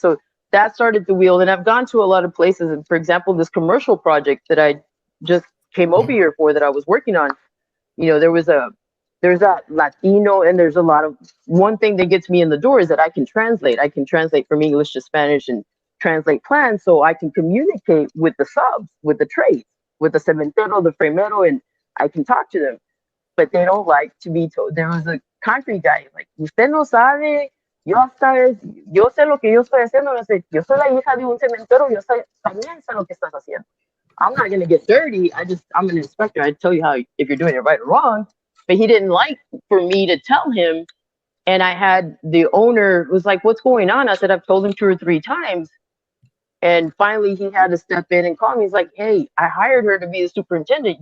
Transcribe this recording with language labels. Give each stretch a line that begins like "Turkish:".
English: So that started the wheel. And I've gone to a lot of places. And for example, this commercial project that I just came over here for, that I was working on, there's that Latino, and there's a lot of, one thing that gets me in the door is that I can translate from English to Spanish and translate plans, so I can communicate with the subs, with the trades, with the cementero, the framero, and I can talk to them. But they don't like to be told. There was a concrete guy, like,
Spanish: usted no sabe, yo sé lo que yo estoy haciendo, yo soy la hija de un cementero, yo también sé lo que estás haciendo.
English: I'm not gonna get dirty, I'm an inspector, I tell you if you're doing it right or wrong. But he didn't like for me to tell him, and I had the owner was like, what's going on? I said, I've told him 2 or 3 times. And finally, he had to step in and call me. He's like, hey, I hired her to be the superintendent.